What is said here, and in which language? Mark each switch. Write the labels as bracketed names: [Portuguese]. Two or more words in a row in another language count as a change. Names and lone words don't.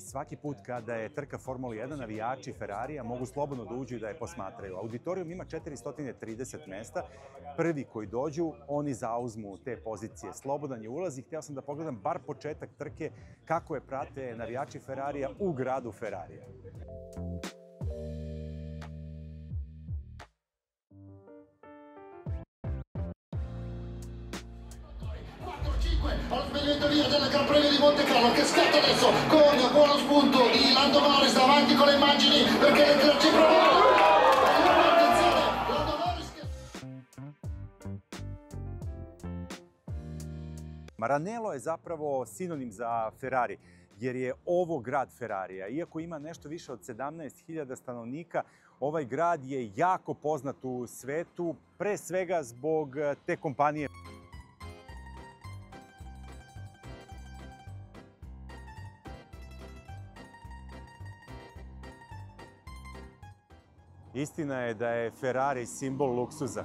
[Serbian] Svaki put kada je trka Formula 1, navijači Ferrarija mogu slobodno da uđu i da je posmatraju. Auditorijum ima 430 mesta. Prvi koji dođu, oni zauzmu te pozicije. Slobodan je ulaz i hteo sam da pogledam bar početak trke kako je prate navijači Ferrarija u gradu Ferrarija. [Italian] Allo sbellimento via della Gran Premio di Monte Carlo che scatta adesso con buono spunto di Lando Norris davanti con le immagini perché Leclerc ci prova. Attenzione, Lando Norris che... [Serbian] Maranello je zapravo sinonim za Ferrari, jer je ovo grad Ferrarija. Iako ima nešto više od 17.000 stanovnika, ovaj grad je jako poznat u svetu, pre svega zbog te kompanije. Istina je da je Ferrari simbol luksuza.